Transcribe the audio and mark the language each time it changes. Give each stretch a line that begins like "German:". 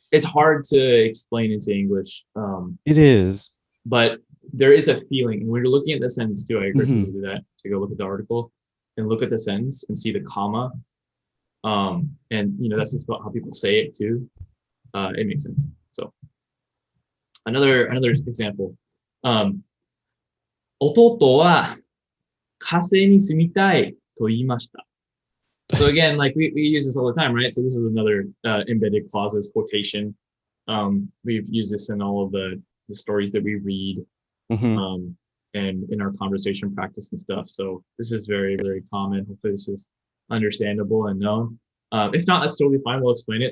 English: it's hard to explain into English. it is. But there is a feeling, and when you're looking at the sentence too, I encourage people to Hmm. do that, to go look at the article and look at the sentence and see the comma. And that's just about how people say it too. It makes sense. So another example.
Japanese: Um, 弟は火星に住みたいと言いました.
English: So again, like we use this all the time, right? So this is another embedded clauses quotation. We've used this in all of the stories that we read, Hmm. um, and in our conversation practice and stuff. So this is very, very common. Hopefully this is understandable and known. If not, that's totally fine. We'll explain it.